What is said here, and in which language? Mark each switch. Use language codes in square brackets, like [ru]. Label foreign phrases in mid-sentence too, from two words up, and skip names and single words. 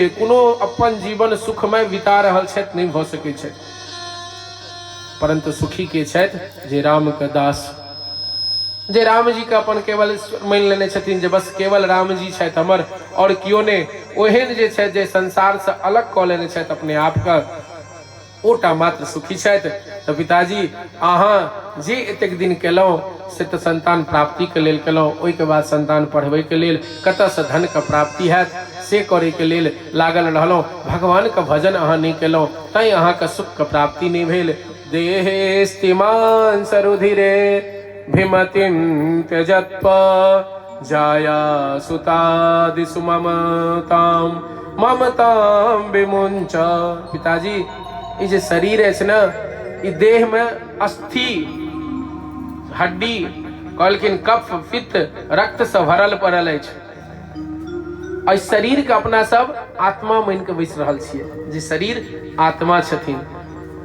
[mai] कोनो अपन जीवन सुखमय बिता रहल छथि नहीं भऽ सकै छै, परंतु सुखी के छथि जे राम के दास, जे राम जी के अपन केवल मानि लेने छथिन जे बस केवल राम जी छथि हमर, और कियो ने ओहन जे छथि जे संसार से अलग कऽ लेने छथि अपने आप के, ओटा मात्र सुखी छथि। तऽ पिताजी अहाँ जे एतेक दिन केलहुँ से तऽ संतान प्राप्ति के लेल केलहुँ, ओहिके बाद संतान पढ़बै के लेल कतऽ से धन के प्राप्ति हैत से करे के लेल लागल रहलहुँ। भगवान के भजन अहाँ नहीं केलहुँ तैं अहाँ के सुख के प्राप्ति नहीं भेल। [sa] देहे स्तिमान सरुधिरे भिमतिं त्यजत्वा, जाया सुतादि सुममताम ममताम विमुंच। [mai] पिताजी ई जे शरीर अछि न, ई देह में अस्थि हड्डी कहलखिन कफ पित्त रक्त से भरल पड़ल अछि। एहि शरीर के अपना सब आत्मा मानि के बैस रहल छियै, जे शरीर आत्मा छथिन।